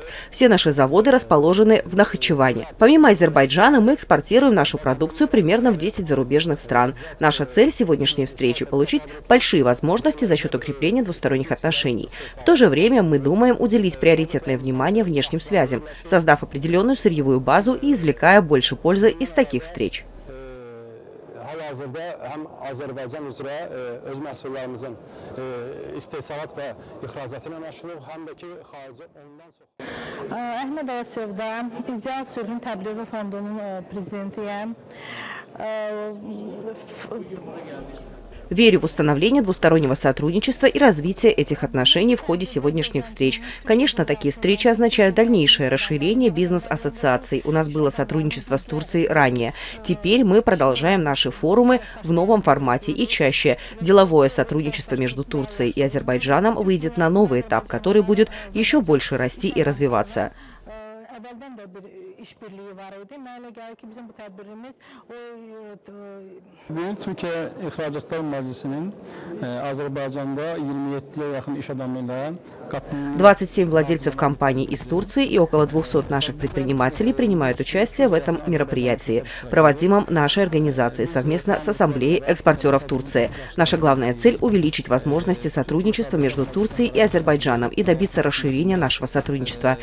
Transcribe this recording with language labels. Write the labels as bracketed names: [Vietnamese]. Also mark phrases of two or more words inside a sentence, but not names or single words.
[Russian] Все наши заводы расположены в Нахичеване. Помимо Азербайджана, мы экспортируем нашу продукцию примерно в 10 зарубежных стран. Наша цель сегодняшней встречи – получить большие возможности за счет укрепления двусторонних отношений. В то же время мы думаем уделить приоритетное внимание внешним связям, создав определенную сырьевую базу и извлекая больше пользы из таких встреч. [Azerbaijani] Hal-hazırda həm Azərbaycan üzrə öz məhsullarımızın istehsalat və ixracatı ilə məşğuluq, həm də ki xarici ondan çox. Əhməd Əsevdə İdeal Sülhün Təbliği Fondunun prezidentiyəm. [Russian] Верю в установление двустороннего сотрудничества и развитие этих отношений в ходе сегодняшних встреч. Конечно, такие встречи означают дальнейшее расширение бизнес-ассоциаций. У нас было сотрудничество с Турцией ранее. Теперь мы продолжаем наши форумы в новом формате и чаще. Деловое сотрудничество между Турцией и Азербайджаном выйдет на новый этап, который будет еще больше расти и развиваться. [Azerbaijani] Əvvəldən də bir işbirliyi var idi. Mənə elə gəlir ki, bizim bu tədbirimiz Türkiyə İxracatlar Məclisinin Azərbaycanda 27'ye yaxın iş adamıyla [Russian] 27 владельцев компаний из Турции и около 200 наших предпринимателей принимают участие в этом мероприятии, проводимом нашей организацией совместно с Ассамблеей экспортеров Турции. Наша главная цель – увеличить возможности сотрудничества между Турцией и Азербайджаном и добиться расширения нашего сотрудничества.